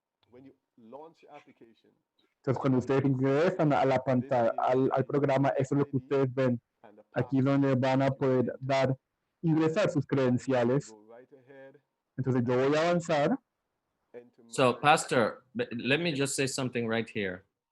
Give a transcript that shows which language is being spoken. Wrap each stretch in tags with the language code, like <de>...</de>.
<en>When you launch your application,</en> <es>Entonces cuando ustedes ingresan a la pantalla, al programa, eso es lo que ustedes ven. Aquí donde van a poder ingresar sus credenciales. Entonces yo voy a avanzar.</es> <en>So, Pastor, let me just say something right here.</en>